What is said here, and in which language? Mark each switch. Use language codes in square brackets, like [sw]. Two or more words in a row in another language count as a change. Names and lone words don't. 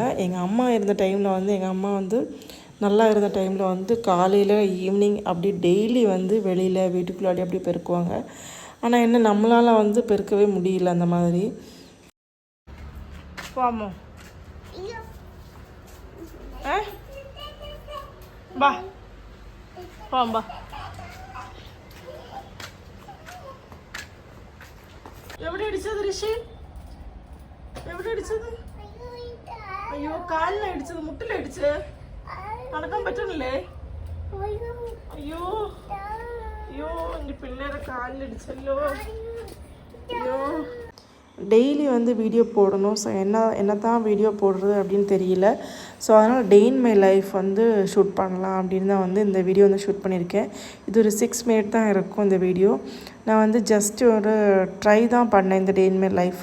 [ta] எங்கள் அம்மா இருந்த டைமில் வந்து எங்கள் அம்மா வந்து நல்லா இருந்த டைமில் வந்து காலையில், ஈவினிங் அப்படி டெய்லி வந்து வெளியில் வீட்டுக்குள்ளாடி அப்படி பெருக்குவாங்க. ஆனால் என்ன நம்மளால் வந்து பெருக்கவே முடியல அந்த மாதிரி. வாமா பா போம்பா. [ml] എവിടെ അടിച്ചത് ഋഷി? എവിടെ അടിച്ചത്? അയ്യോ, കാലിനാ അടിച്ചത്, മുട്ടിലടിച്ച്. നടക്കാൻ പറ്റണില്ലേ? അയ്യോ അയ്യോ, എൻ്റെ പിള്ളേരെ കാലിലടിച്ചല്ലോ. അയ്യോ. [ta] டெய்லி வந்து வீடியோ போடணும். ஸோ என்ன தான் வீடியோ போடுறது அப்படின்னு தெரியல. ஸோ அதனால் [en] day in my life [ta] வந்து ஷூட் பண்ணலாம் அப்படின்னு தான் வந்து இந்த வீடியோ வந்து ஷூட் பண்ணியிருக்கேன். இது ஒரு 6 minute தான் இருக்கும் இந்த வீடியோ. நான் வந்து ஜஸ்ட் ஒரு ட்ரை தான் பண்ணேன் இந்த [en] day in my life.